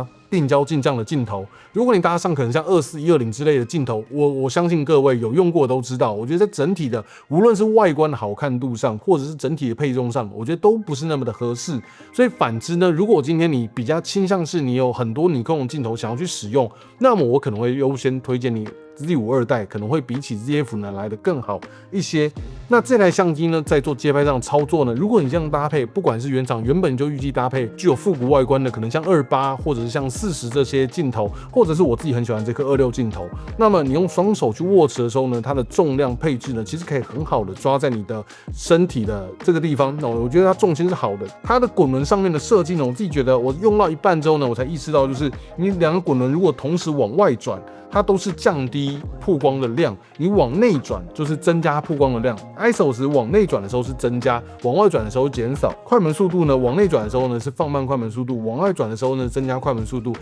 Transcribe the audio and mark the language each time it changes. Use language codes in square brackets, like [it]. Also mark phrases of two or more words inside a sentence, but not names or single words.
[zh] 定焦鏡這樣的鏡頭，如果你搭上可能像24-120之類的鏡頭，我相信各位有用過都知道，我覺得在整體的無論是外觀的好看度上，或者是整體的配重上，我覺得都不是那麼的合適。所以反之呢，如果今天你比較傾向是你有很多尼康的鏡頭想要去使用，那麼我可能會優先推薦你Z52代，可能會比起 ZF 呢來得更好一些。那這台相機呢，在做街拍上的操作呢，如果你這樣搭配，不管是原廠原本就預計搭配具有復古外觀的，可能像28或者是像40這些鏡頭，或者是我自己很喜歡這顆26鏡頭，那麼你用雙手去握持的時候呢，它的重量配置呢，其實可以很好的抓在你的身體的這個地方。那我覺得它重心是好的，它的滾輪上面的設計呢，我自己覺得我用到一半之後呢，我才意識到，就是你兩個滾輪如果同時往外轉，它都是降低曝光的量，你往內轉就是增加曝光的量。ISO 值往內轉的時候是增加，往外轉的時候減少。快門速度呢，往內轉的時候呢是放慢快門速度，往外轉的時候呢增加快門速度。